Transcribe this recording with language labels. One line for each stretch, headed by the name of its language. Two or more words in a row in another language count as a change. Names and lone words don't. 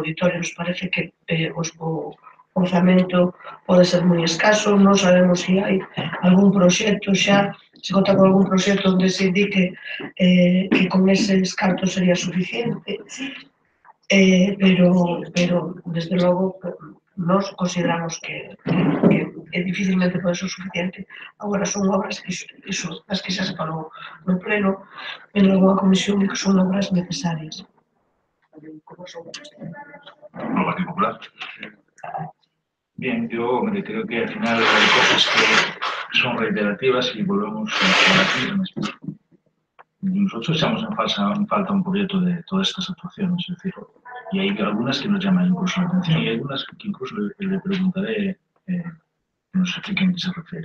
Galician: Nos parece que o orzamento pode ser moi escaso, non sabemos se hai algún proxecto xa, se conta con algún proxecto onde se indique que con eses cartos sería suficiente, pero desde logo nós consideramos que dificilmente pode ser suficiente. Agora son obras que as que xa se falou no pleno en algunha comisión que son obras necesarias. No Partido Popular.
Spanish: Bien, yo creo que al final hay cosas que son reiterativas y volvemos a las mismas. Nosotros echamos en falta un proyecto de todas estas actuaciones, es decir, y hay algunas que nos llaman incluso la atención y hay algunas que incluso le preguntaré que nos expliquen a qué se refiere.